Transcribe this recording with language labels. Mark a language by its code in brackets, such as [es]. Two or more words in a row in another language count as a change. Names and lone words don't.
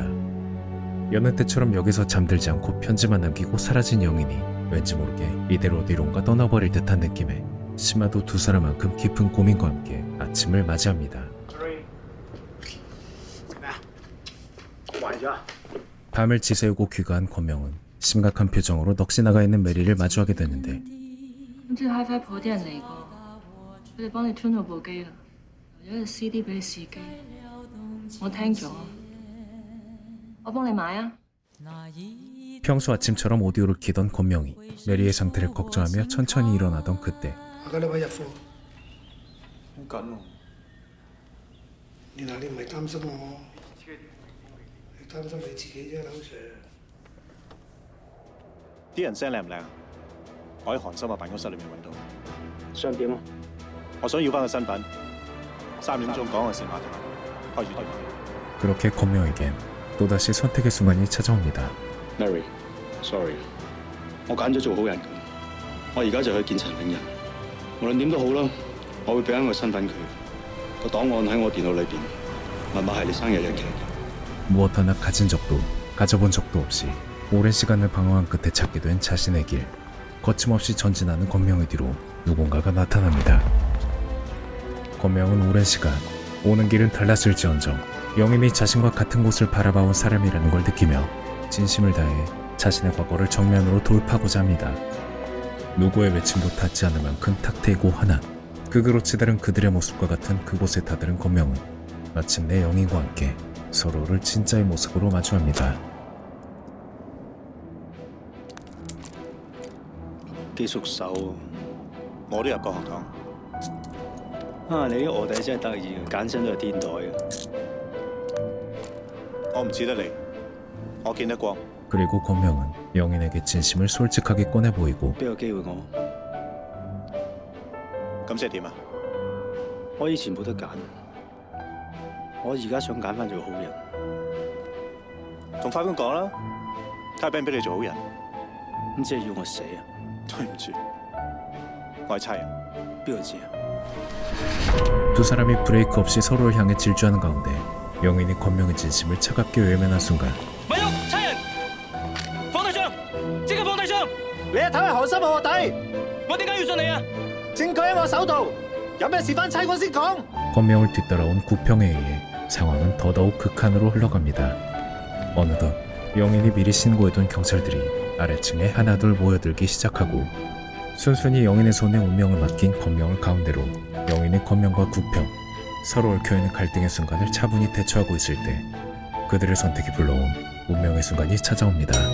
[ko] 여느 때처럼 여기서 잠들지 않고 편지만 남기고 사라진 영인이 왠지 모르게 이대로 어디론가 떠나버릴 듯한 느낌에 심하도 두 사람만큼 깊은 고민과 함께 아침을 맞이합니다. 밤을 지새우고 귀가한 권명은 심각한 표정으로 넋이 나가 있는 메리를 마주하게 되는데 [yue] 今朝 HiFi 鋪啲人嚟過，佢哋幫你 tune 好部機啦，留咗隻 CD 俾你試機，我聽咗，我幫你買啊！ [ko] 평소 아침처럼 오디오를 키던 권명이 메리의 상태를 걱정하며 천천히 일어나던 그때 [yue] 下個禮拜入貨。好緊喎！你嗱，你唔係擔心我，你擔心你自己啫，劉 Sir。啲人聲靚唔靚啊？我喺韓森嘅辦公室裏面揾到。想點啊？我想要翻個身份。3點鐘港岸線碼頭開住電話。 [ko] 그렇게 권명에겐 또다시 선택의 순간이 찾아옵니다. [en] Mary, sorry， [yue] 我揀咗做好人㗎。我而家就去見陳永仁。無論點都好啦，我會俾翻個身份佢。個檔案喺我電腦裏邊，密碼係你生日日期。 [ko] 무엇 하나 가진 적도 가져본 적도 없이 오랜 시간을 방황한 끝에 찾게 된 자신의 길. 거침없이 전진하는 권명의 뒤로 누군가가 나타납니다. 권명은 오랜 시간 오는 길은 달랐을지언정 영인이 자신과 같은 곳을 바라봐온 사람이라는 걸 느끼며 진심을 다해 자신의 과거를 정면으로 돌파하고자 합니다. 누구의 외침도 닿지 않을 만큼 탁트이고 환한 극으로 치달은 그들의 모습과 같은 그곳에 다다른 권명은 마침내 영인과 함께 서로를 진짜의 모습으로 마주합니다. [yue] 幾熟手我都入過學堂。啊！你啲卧底真係得意，揀親都係天台嘅。我唔似得你，我見得光。 [ko] 그리고 권명은 영인에게 진심을 솔직하게 꺼내 보이고 [yue] 俾個機會我。咁即係點啊？我以前冇得揀，我而家想揀翻做好人。同法官講啦，睇下俾唔俾你做好人。咁即係要我死啊？對唔住，我係差人。邊個知啊？ [ko] 두 사람이 브레이크 없이 서로를 향해 질주하는 가운데 영인이 권명의 진심을 차갑게 외면한 순간 [yue] 咪喐，差人，放低槍，即刻放低槍！你一睇係韓森臥底，我點解要信你啊？證據喺我手度，有咩事翻差館先講。 [ko] 권명을 뒤따라온 구평에 의해 상황은 더더욱 극한으로 흘러갑니다. 어느덧 영인이 미리 신고해둔 경찰들이 아래층에 하나둘 모여들기 시작하고 순순히 영인의 손에 운명을 맡긴 권명을 가운데로 영인의 권명과 구평 서로 얽혀있는 갈등의 순간을 차분히 대처하고 있을 때 그들의 선택이 불러온 운명의 순간이 찾아옵니다.